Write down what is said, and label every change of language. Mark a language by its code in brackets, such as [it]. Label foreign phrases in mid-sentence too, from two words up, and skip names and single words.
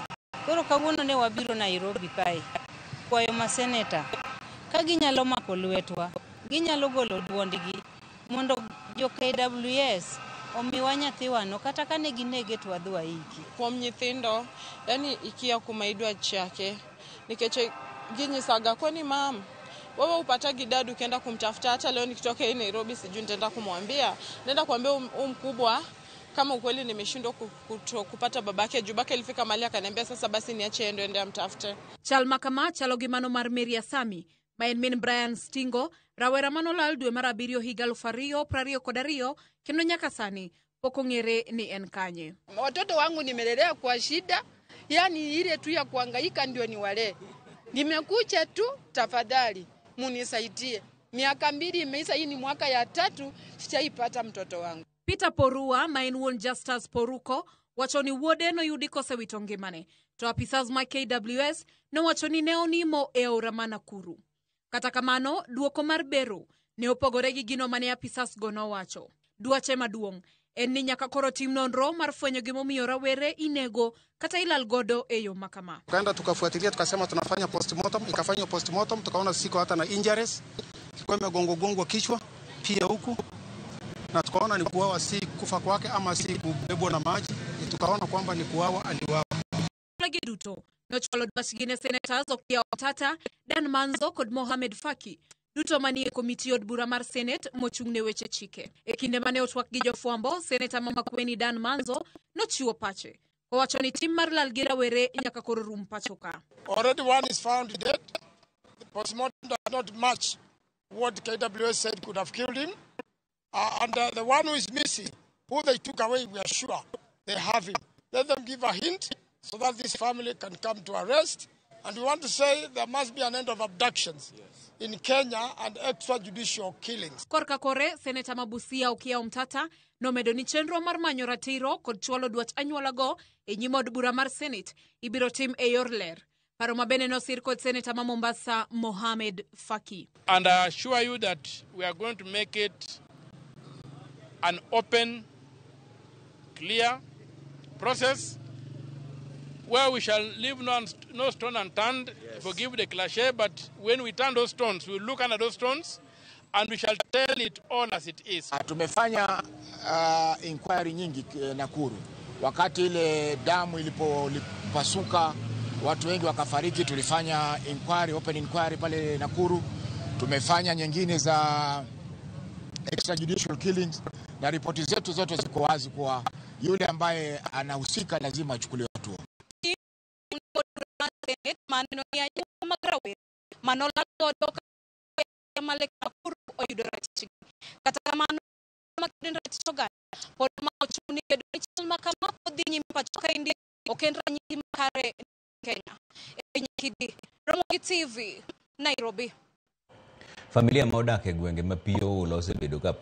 [luo] Koro kawuono ne wabiro Nairobi kae kwayo ma seneta ka ginyalo mako lwetwa, ginyalo golo duondgi mondo jo KWS omiwa nyathiwano kata kane ginege to wadhwa iki. Kuom nyithindo, yani ikia kuma idwa chake, nikech ginyisaga kwani mam, [sw] wewe upata gidadu kenda kumtafuta hata leo nikitoka hii Nairobi sijui nitaenda kumwambia, nenda kuambia mkubwa kama ukweli nimeshindwa kupata babake, jubake ilifika mahali akaniambia sasa basi niache ende amtafute. [luo] Chal kama chalo gi mano mar Maria Sami, ma en min Brian Stingo, rawera manolal dwe mar 7 higa 2022 kendo nyaka sani pok ong'ere ni en kanye. [sw] Watoto wangu nimelelea kwa shida, yani ile tu ya kuhangaika ndio niwalee. Nimekuja tu, tafadhali munisaidie. Miaka 2 imeisha, hii ni mwaka ya 3 sijaipata mtoto wangu. [luo] Peter Porua ma en wuon Justus Poruko wacho ni wuode noyudi kosewito ngimane, to apisas ma KWS nowacho ni ne onimo e aora ma Nakuru. Kata kamano, duoko mar bero ne opogore gi gino mane apisas go nowacho. Dwache maduong' en ni nyaka koro tim nonro mar fwenyo gimomiyo rawere inego kata ilal godo e yo makama. [sw] Tukaenda tukafuatilia tukasema tunafanya postmortem, ikafanywa postmortem tukaona siko hata na injuries, kwa imegongwa kichwa pia huku, na tukaona ni kuuawa, si kufa kwake ama si kubebwa na maji, tukaona kwamba ni kuuawa, aliuawa. [luo] Lagi duto nochwalo dwachgi senators Okiya Omtata, Dan Manzo kod Mohamed Faki duto manie komiti od bura mar Senate mochung' ne weche chike. E kinde mane otwak gi jofwambo, seneta Mama Kweni Dan Manzo nochiwo pache owacho ni tim mar lal gi rawere nyaka koro rum pachoka. [en] Already one is found dead. The postmortem does not match what KWS said could have killed him. And the one who is missing, who they took away, we are sure they have him. Let them give a hint so that this family can come to arrest. And we want to say there must be an end of abductions in Kenya and extrajudicial killings. [luo] Korka kore, Seneta Mabusia Okiya Omtata nomedo ni chenro mar manyo ratiro kod chwalo dwach anyuola go e nyim od bura mar Senate ibiro tim e yor ler. Paro mabene nosir kod Seneta ma Mombasa Mohamed Faki. [en] And I assure you that we are going to make it an open, clear process where we shall leave no stone unturned. Yes. Forgive the cliche, but when we turn those stones, we will look under those stones and we shall tell it all as it is. [sw] Tumefanya inquiry nyingi Nakuru. Wakati ile damu ilipopasuka, watu wengi wakafariki, tulifanya inquiry, [en] open inquiry [sw] pale Nakuru. Tumefanya nyingine za [en] extrajudicial killings, [sw] na ripoti zetu zote ziko wazi kwa yule ambaye anahusika lazima achukuliwe hatua. [luo] Maneno ya magrawe manola godo kama Lake Nakuru oyudo ratich kata kamano makedo ratich oganda pod ma ochuni bedo chal makama odhi nyime pachoka indi okendra nyiti makare Kenya. Efi Nyakidi, Ramogi TV, Nairobi. Familia ma odak e gwenge ma pi oolo osebedo ka